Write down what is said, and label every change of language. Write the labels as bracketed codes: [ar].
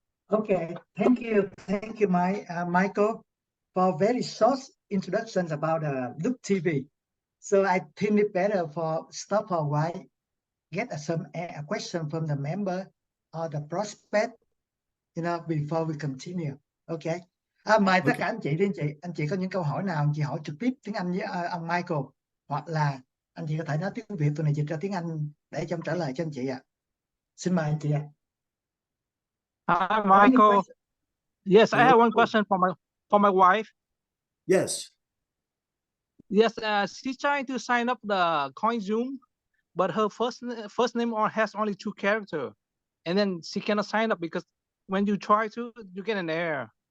[en] Okay, thank you, Michael, for very short introductions about Loop TV. So I think it better for stop for a while, get some a question from the member or the prospect, before we continue. Okay. [vi] Mời tất cả anh chị có những câu hỏi nào anh chị hỏi trực tiếp tiếng Anh với ông Michael, hoặc là anh chị có thể nói tiếng Việt, tụi này dịch ra tiếng Anh để cho em trả lời cho anh chị ạ. Xin mời anh chị ạ. [en] Hi, Michael. Yes, I have one question for my wife. Yes. Yes, she's trying to sign up the CoinZoom, but her first name has only 2 characters, and then she cannot sign up because when you try to, you get an error.